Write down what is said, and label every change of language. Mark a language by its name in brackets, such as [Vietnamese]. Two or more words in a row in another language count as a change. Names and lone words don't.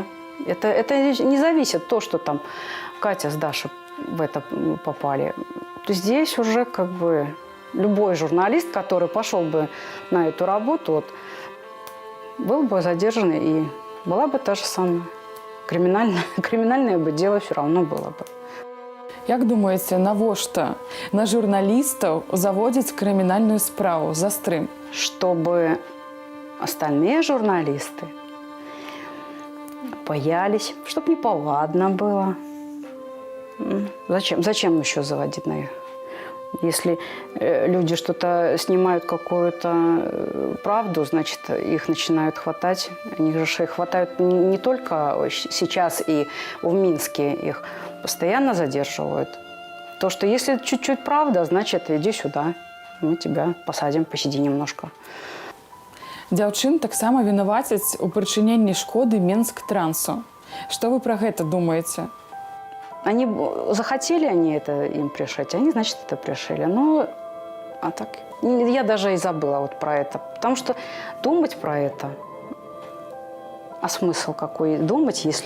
[Russian] Это не зависит то, что там Катя с Дашей в это попали. Здесь уже как бы любой журналист, который пошел бы на эту работу, вот, был бы задержан, и была бы та же самая. Криминальное бы дело все равно было бы. [Belarusian] Як думаеце, навошта на журналістаў заводзіць крымінальную справу за стрым? [Russian] Чтобы остальные журналисты боялись, чтобы неповадно было. Зачем еще заводить на их? Если люди что-то снимают, какую-то правду, значит, их начинают хватать. Они же их хватают не только сейчас и в Минске, их постоянно задерживают. То, что если чуть-чуть правда, значит, иди сюда, мы тебя посадим, посиди немножко. [Belarusian] Дзяўчын таксама вінавацяць у прычыненні шкоды Мінск-трансу. [Russian] Что вы про гэта думаете? Они захотели они это им пришить, они, значит, это пришили. Ну, а так, я даже и забыла вот про это. Потому что думать про это, а смысл какой думать, если...